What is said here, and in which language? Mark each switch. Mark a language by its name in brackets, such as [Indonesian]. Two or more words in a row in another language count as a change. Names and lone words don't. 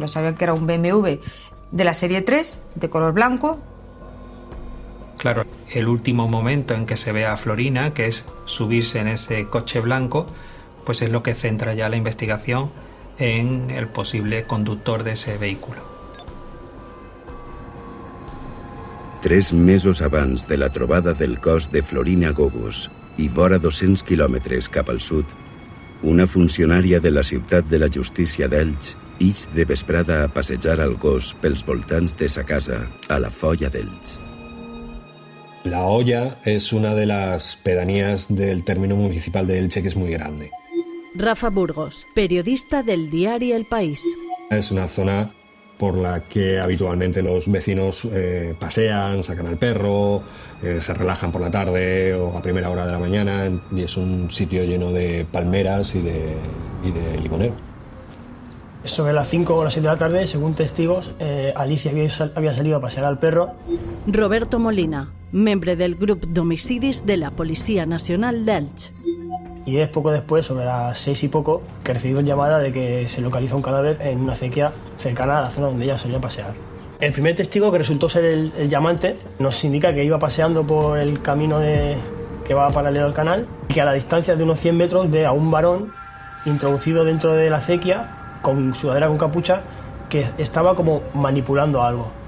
[Spanish] Sabían que era un BMW de la serie 3, de color blanco. Claro, el último momento en que se ve a Florina, que es subirse en ese coche blanco, pues es lo que centra ya la investigación en el posible conductor de ese vehículo. [Catalan] 3 mesos abans de la trobada del cos de Florina Gogos i vora 200 quilòmetres cap al sud, una funcionària de la ciutat de la justícia d'Elx ix de vesprada a passejar al gos pels voltants de sa casa a la Folla d'Elx. [Spanish] La Hoya es una de las pedanías del término municipal de Elche que es muy grande. Rafa Burgos, periodista del diario El País. Es una zona por la que habitualmente los vecinos pasean, sacan al perro, se relajan por la tarde o a primera hora de la mañana, y es un sitio lleno de palmeras y de limoneros. Sobre las 5 o las 7 de la tarde, según testigos, Alicia había salido a pasear al perro. [Catalan] Roberto Molina, membre del grup d'homicidis de la Policia Nacional d'Elx. [Spanish] Y es poco después, sobre las 6 y poco, que recibimos llamada de que se localiza un cadáver en una acequia cercana a la zona donde ella solía pasear. El primer testigo, que resultó ser el llamante, nos indica que iba paseando por el camino que va paralelo al canal y que a la distancia de unos 100 metros ve a un varón introducido dentro de la acequia con sudadera con capucha, que estaba como manipulando algo.